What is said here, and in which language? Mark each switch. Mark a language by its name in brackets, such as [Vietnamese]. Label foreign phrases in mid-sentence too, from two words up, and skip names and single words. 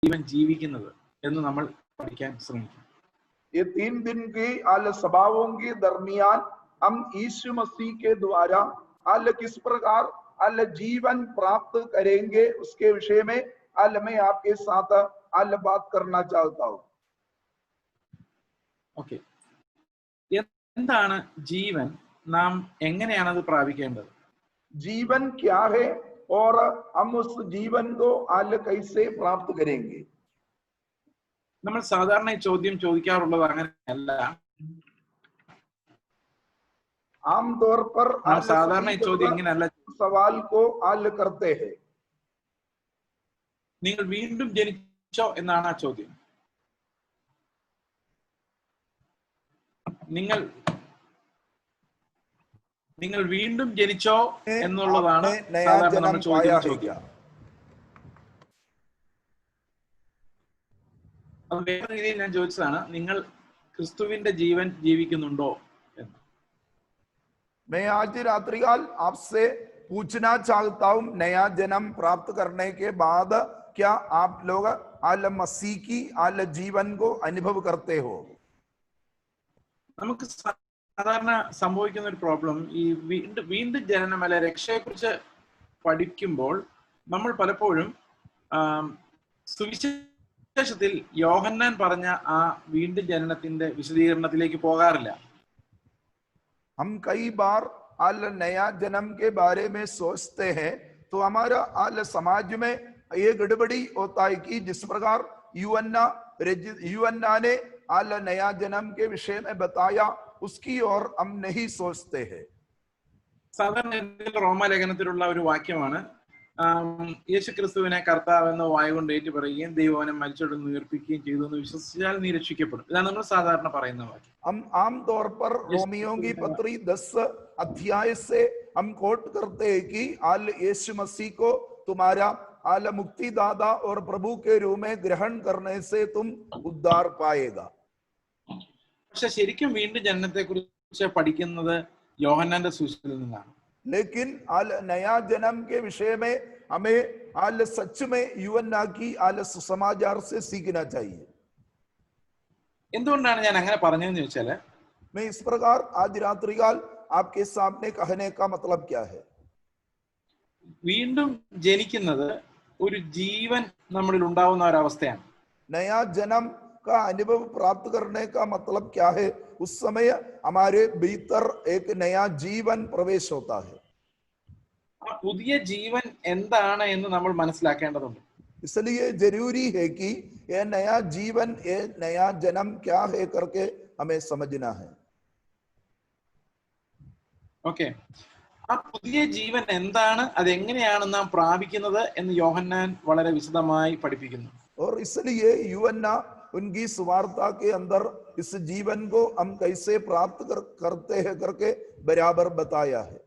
[Malayalam] ജീവൻ ജീവിക്കുന്നത് എന്ന് നമ്മൾ പഠിക്കാൻ ശ്രമിക്കും. [Hindi] ये 3 दिन की आल सभाओं के दरमियान हम यीशु मसीह के द्वारा आल किस प्रकार आल जीवन प्राप्त करेंगे उसके विषय में आल मैं आपके साथ आल बात करना चाहता हूँ. [Malayalam] ഓക്കെ, എന്താണ് ജീവൻ? നാം എങ്ങനെയാണ് അത് പ്രാപിക്കേണ്ടത്? [Hindi] जीवन क्या है और हम उस जीवन को आल कैसे प्राप्त करेंगे? [Malayalam] നമ്മൾ സാധാരണ ഈ ചോദ്യം ചോദിക്കാറുള്ളത് അങ്ങനെയല്ല. [Hindi] आमतौर पर [Malayalam] സാധാരണ ഈ ചോദ്യം ഇങ്ങനെയല്ല. [Hindi] सवाल को आल करते हैं. [Malayalam] നിങ്ങൾ വീണ്ടും ജനിച്ചോ എന്നാണ് ആ ചോദ്യം. നിങ്ങൾ വീണ്ടും ജനിച്ചോ എന്നുള്ളതാണ് സാധാരണ നമ്മൾ ചോദിക്കുന്ന ചോദ്യം. അത് വേറെ രീതിയിൽ ഞാൻ ചോദിച്ചതാണ്, നിങ്ങൾ ക്രിസ്തുവിന്റെ ജീവൻ ജീവിക്കുന്നുണ്ടോ എന്ന്. [Hindi] मैं आज रात्रिकाल आपसे पूछना चाहता हूं, नया जन्म प्राप्त करने के बाद क्या आप लोग आल मसीह की आल जीवन को अनुभव करते हो? [Malayalam] നമുക്ക് സാധാരണ സംഭവിക്കുന്ന ഒരു പ്രോബ്ലം, ഈ വീണ്ടും ജനനം അല്ലെ രക്ഷയെ കുറിച്ച് പഠിക്കുമ്പോൾ നമ്മൾ പലപ്പോഴും സുവിശേഷത്തിൽ യോഹന്നാൻ പറഞ്ഞ ആ വീണ്ടും ജനനത്തിന്റെ വിശദീകരണത്തിലേക്ക് പോകാറില്ല. [Hindi] हम कई बार आल नया जन्म के बारे में सोचते हैं तो हमारा आल समाज में ये गड़बड़ी होता है कि जिस प्रकार यूहन्ना ने आल नया जन्म के विषय में बताया उसकी ओर हम नहीं सोचते हैं. [Malayalam] സാധാരണ റോമാലേഖനത്തിലുള്ള ഒരു വാക്യമാണ്, യേശു ക്രിസ്തുവിനെ കർത്താവ് എന്ന വായു കൊണ്ട് ഏറ്റു പറയുകയും ദൈവവനെ മരിച്ചോട് ഉയർപ്പിക്കുകയും ചെയ്തു എന്ന് വിശ്വസിച്ചാൽ നീ രക്ഷിക്കപ്പെടും. ഇതാണ് നമ്മൾ സാധാരണ പറയുന്ന വാക്യം. [Hindi] हम आम तौर पर रोमियो की पत्री 10 अध्याय से हम कोट करते हैं कि आल यीशु मसीह को तुम्हारा आल मुक्तिदाता और प्रभु के रूप में ग्रहण करने से तुम उद्धार पाएगा. [Malayalam] പക്ഷെ ശരിക്കും വീണ്ടും ജനനത്തെ കുറിച്ച് പഠിക്കുന്നത് യോഹന്നാന്റെ സുവിശേഷത്തിൽ നിന്നാണ്. [Hindi] लेकिन आल नया जन्म के विषय में हमें आल सच में यूहन्ना की आल सुसमाचार से सीखना चाहिए. [Malayalam] എന്തുകൊണ്ടാണ് ഞാൻ അങ്ങനെ പറഞ്ഞതെന്ന് ചോദിച്ചാല്, [Hindi] मैं इस प्रकार आज रात्रिकाल आपके सामने कहने का मतलब क्या है? [Malayalam] വീണ്ടും ജനിക്കുന്നത് ഒരു ജീവൻ നമ്മളിൽ ഉണ്ടാവുന്ന ഒരവസ്ഥയാണ്. [Hindi] नया जन्म का अनुभव प्राप्त करने का मतलब क्या है? उस समय हमारे भीतर एक नया जीवन प्रवेश होता है. [Malayalam] ആ പുതിയ ജീവൻ എന്താണ് എന്ന് നമ്മൾ മനസ്സിലാക്കേണ്ടതുണ്ട്. [Hindi] इसलिए जरूरी है कि ये नया जीवन, ये नया जन्म क्या है करके हमें समझना है. [Malayalam] ഓക്കെ, ആ പുതിയ ജീവൻ എന്താണ്, അതെങ്ങനെയാണ് നാം പ്രാപിക്കുന്നത് എന്ന് യോഹന്നാൻ വളരെ വിശദമായി പഠിപ്പിക്കുന്നു. [Hindi] और इसलिए यूहन्ना उनकी सुवार्ता के अंदर इस जीवन को हम कैसे प्राप्त करते हैं करके बराबर बताया है.